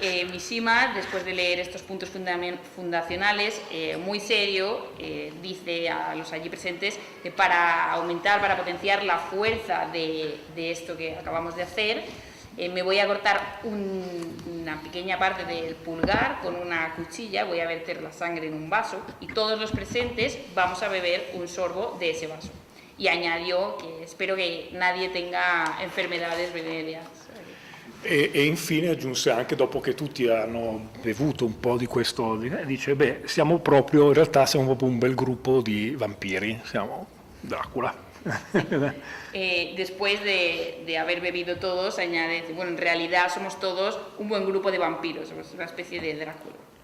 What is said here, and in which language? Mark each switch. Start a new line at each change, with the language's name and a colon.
Spanish: Mishima, después de leer estos puntos fundacionales, muy serio, dice a los allí presentes que para aumentar, para potenciar la fuerza de esto que acabamos de hacer, me voy a cortar una pequeña parte del pulgar con una cuchilla, voy a verter la sangre en un vaso y todos los presentes vamos a beber un sorbo de ese vaso. Y añadió que espero que nadie tenga enfermedades venéreas.
Italian: E infine aggiunse anche, dopo che tutti hanno bevuto un po' di questo, dice: beh, in realtà siamo proprio un bel gruppo di vampiri, siamo Dracula.
Spanish: Después de haber bebido todos, añade: bueno, en realidad somos todos un buen grupo de vampiros, somos una especie de Drácula.